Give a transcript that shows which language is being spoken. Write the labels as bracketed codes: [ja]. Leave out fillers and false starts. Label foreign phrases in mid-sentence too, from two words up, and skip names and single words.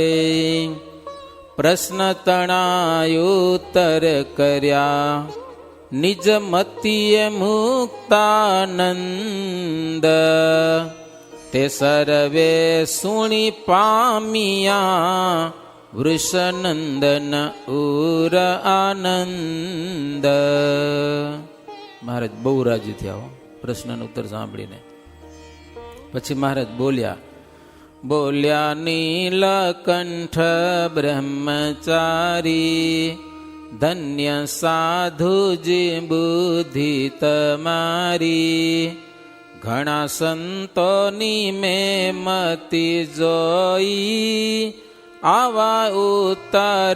[gu] પ્રશ્ન તણાયુત્તર કર્યા નિજ મતીય મુક્તાનંદ, તે સર્વે સુણી પામિયા વૃષનંદન ઉર આનંદ. મહારાજ બહુ રાજી થયા પ્રશ્ન ઉત્તર સાંભળીને. પછી મહારાજ બોલ્યા નીલકંઠ બ્રહ્મચારી, ધન્ય સાધુજી બુદ્ધિ તમારી, ઘણા સંતોની મેં મતી જોઈ, આવા ઉત્તર